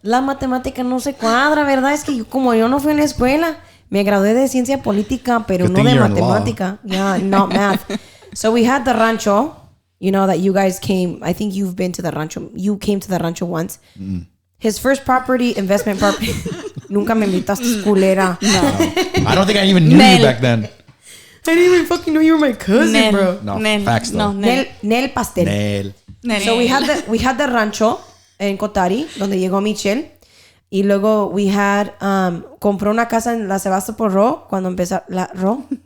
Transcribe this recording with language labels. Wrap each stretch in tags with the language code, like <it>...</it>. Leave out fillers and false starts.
<es>La matemática no se cuadra, ¿verdad? Es que como yo no fui en la escuela, me gradué de ciencia política, pero no de matemática.</es> <en>Yeah, not math. So we had the rancho. You know that you guys came. I think you've been to the rancho. You came to the rancho once. His first investment property.</en> <es>Nunca me invitaste, culera.</es> <en>No. I don't think I even knew you back then. I didn't even fucking know you were my cousin, bro. No, facts though.</en> <es>Nel pastel.</es> <en>So we had the rancho</en> <es>en Cotari, donde llegó Michelle. Y luego</es> <en>we had,</en> <es>compró una casa en la Sebastopol cuando empezó la Ro.</es>